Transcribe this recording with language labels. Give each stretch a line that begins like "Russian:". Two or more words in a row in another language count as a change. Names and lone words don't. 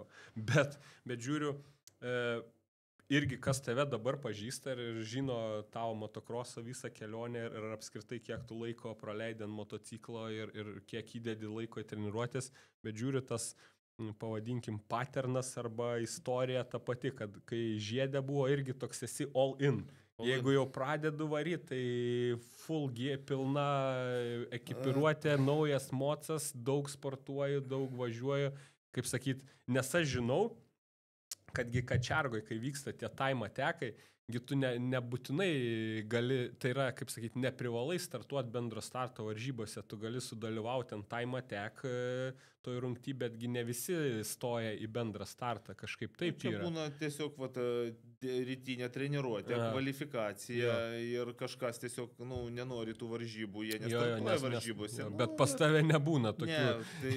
Lithuanian: Bet žiūriu, irgi kas tave dabar pažįsta ir žino tavo motokrosą visą kelionę ir apskritai kiek tu laiko praleidai ant motociklo ir kiek įdedi laiko į treniruotės, bet žiūriu tas, pavadinkim, paternas arba istorija ta pati, kad kai žiedė buvo irgi toks esi
English: all in.
Lithuanian: Jeigu jau pradedu varyti, tai
English: full G,
Lithuanian: pilna ekipiruotė, naujas mocas, daug sportuoju, daug važiuoju. Kaip sakyt, nes aš žinau, kadgi Kačergoj, kai vyksta tie
English: time atekai,
Lithuanian: tu nebūtinai gali, tai yra, kaip sakyti, neprivalai startuoti bendro starto varžybose, tu gali sudalyvauti ant
English: time attack
Lithuanian: toj rungty, betgi ne visi stoja į bendrą startą, kažkaip taip čia yra. Būna tiesiog rytinė treniruotė, kvalifikacija ir kažkas tiesiog nenori tų varžybų, jie nestartuoja varžybose. Bet pas tave nebūna tokių. Ne, tai